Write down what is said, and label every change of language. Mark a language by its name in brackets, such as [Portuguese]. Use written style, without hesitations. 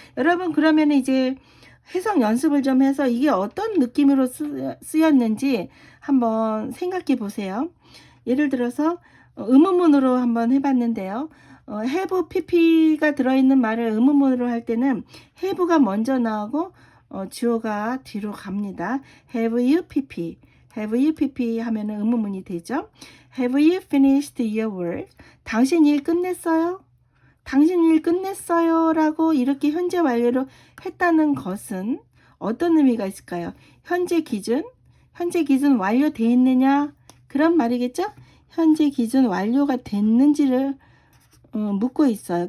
[Korean] 여러분 그러면 이제 해석 연습을 좀 해서 이게 어떤 느낌으로 쓰였는지 한번 생각해 보세요. 예를 들어서 의문문으로 한번 해봤는데요. have pp가 들어있는 말을 의문문으로 할 때는 have가 먼저 나오고 주어가 뒤로 갑니다. [English] have you pp have you pp [Korean] 하면은 의문문이 되죠. [English] have you finished your work? [Korean] 당신 일 끝냈어요? 당신 일 끝냈어요? 라고 이렇게 현재 완료로 했다는 것은 어떤 의미가 있을까요? 현재 기준 완료되어 있느냐? 그런 말이겠죠? 현재 기준 완료가 됐는지를 묻고 있어요.